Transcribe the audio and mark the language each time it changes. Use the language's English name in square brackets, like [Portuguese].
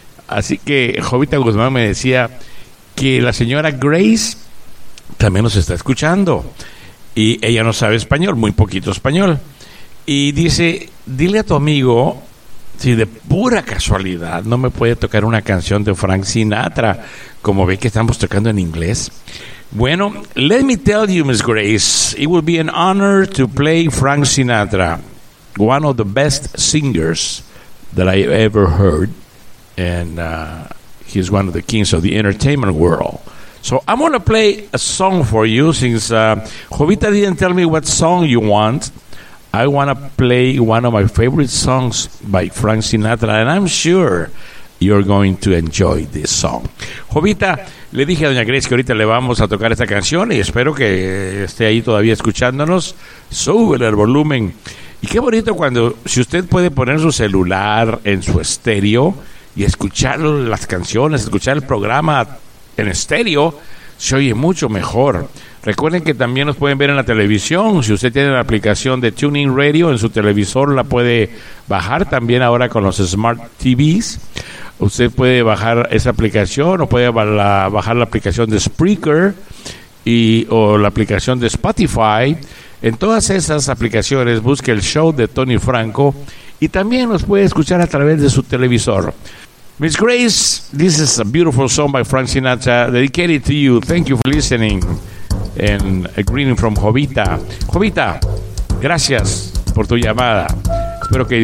[Spanish] Así que Jovita Guzmán me decía que la señora Grace también nos está escuchando. Y ella no sabe español, muy poquito español. Y dice: dile a tu amigo, si de pura casualidad no me puede tocar una canción de Frank Sinatra, como ve que estamos tocando en inglés. [English] Bueno, let me tell you, Miss Grace, it would be an honor to play Frank Sinatra, one of the best singers that I ever heard, and he's one of the kings of the entertainment world. So I'm going to play a song for you, since Jovita didn't tell me what song you want. I want to play one of my favorite songs by Frank Sinatra, and I'm sure you're going to enjoy this song. [Spanish] Jovita, le dije a Doña Grace que ahorita le vamos a tocar esta canción y espero que esté ahí todavía escuchándonos. Sube el volumen. Y qué bonito cuando, si usted puede poner su celular en su estéreo y escuchar las canciones, escuchar el programa en estéreo, se oye mucho mejor. Recuerden que también nos pueden ver en la televisión. Si usted tiene la aplicación de Tuning Radio en su televisor, la puede bajar también ahora con los Smart TVs. Usted puede bajar esa aplicación o puede bajar la aplicación de Spreaker o la aplicación de Spotify. En todas esas aplicaciones busque el show de Tony Franco y también nos puede escuchar a través de su televisor. [English] Miss Grace, this is a beautiful song by Frank Sinatra dedicated to you. Thank you for listening. And a greeting from Jovita. [Spanish] Jovita, gracias por tu llamada. Espero que disfrutes.